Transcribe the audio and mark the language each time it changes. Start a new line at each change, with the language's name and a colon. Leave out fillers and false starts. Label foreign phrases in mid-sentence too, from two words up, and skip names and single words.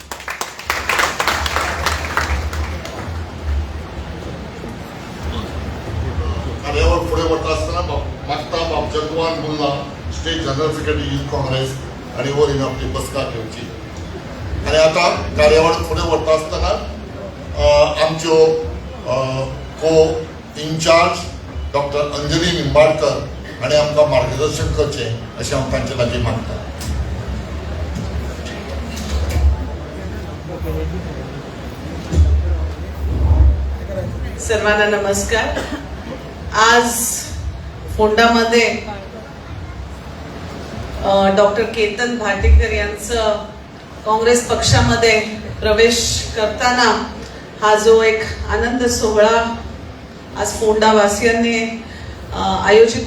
Konkani: कार्यावळ फुडें वता आसतना मागता बाब जगवान मुल्ला
English: state general secretary
Konkani: युथ काँग्रेस आनी वरीन आपली बसका घेवची. आनी आतां कार्यावळ फुडें वता आसतना आमच्यो
English: co in-charge
Konkani: डॉक्टर अंजली निंबाळकर हाणें आमकां मार्गदर्शन करचें अशें हांव तांचे लागीं मागतां.
Marathi: सर्वांना नमस्कार. आज फोंडामध्ये डॉक्टर केतन भाटीकर यांचं काँग्रेस पक्षामध्ये प्रवेश करताना हा जो एक आनंद सोहळा आज फोंडावासियांनी आयोजित